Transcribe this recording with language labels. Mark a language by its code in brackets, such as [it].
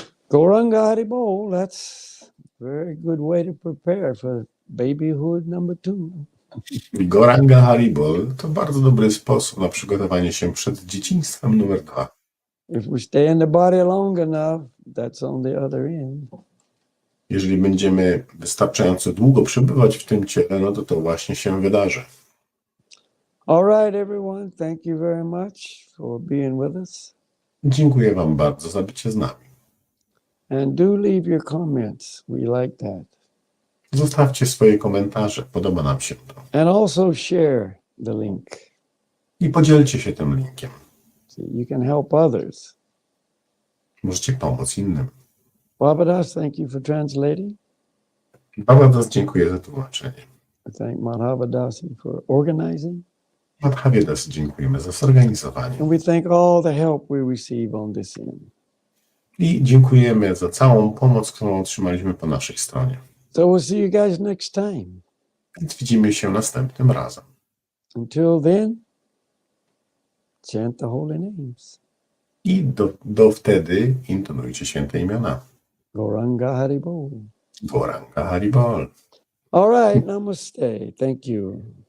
[en] Goranga Haribo, that's a very good way to prepare for babyhood number 2. [pl] Goranga Haribol to bardzo dobry sposób na przygotowanie się przed dzieciństwem numer 2. [en] If we stay in the body long enough, that's on the other end. [pl] Jeżeli będziemy wystarczająco długo przebywać w tym ciele, no to właśnie się wydarzy. [en] All right, everyone. Thank you very much for being with us. [pl] Dziękuję Wam bardzo za bycie z nami. [en] And do leave your comments. We like that. [pl] Zostawcie swoje komentarze, podoba nam się to. [en] And also share the link [pl] I podzielcie się tym linkiem. [en] so you can help others. [pl] Możecie pomóc innym. [en] Babadas, thank you for translating. [pl] Babadas, dziękuję za tłumaczenie. [en] I thank Madhavadasi for organizing. [pl] Madhavyadas, dziękujemy za zorganizowanie. [en] And we thank all the help we receive on this end. [pl] I dziękujemy za całą pomoc, którą otrzymaliśmy po naszej stronie. [en] So we'll see you guys next time. [pl] Więc widzimy się następnym razem. [en] Until then, chant the holy names. [pl] I do wtedy intonujcie święte imiona. [en] Goranga Haribo. [pl] Goranga Haribol. [en] All right, namaste. Thank you.